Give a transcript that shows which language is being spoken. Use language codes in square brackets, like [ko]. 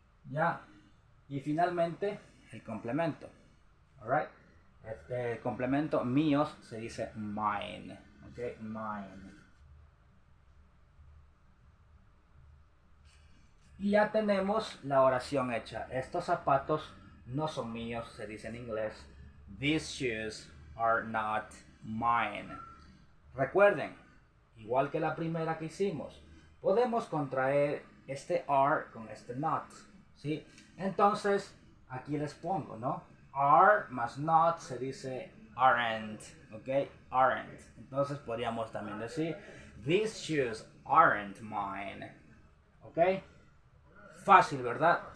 [es] ¿Ya? Y finalmente el complemento. Alright. El complemento míos se dice mine. Ok, mine. Y ya tenemos la oración hecha. Estos zapatos no son míos, se dice en inglés. [en] These shoes are not mine. [es] Recuerden, igual que la primera que hicimos, podemos contraer este are con este not, ¿sí? Entonces, aquí les pongo, ¿no? Are más not se dice aren't, ¿ok? Aren't. Entonces podríamos también decir, [en] these shoes aren't mine, [es] ¿ok? Fácil, ¿verdad?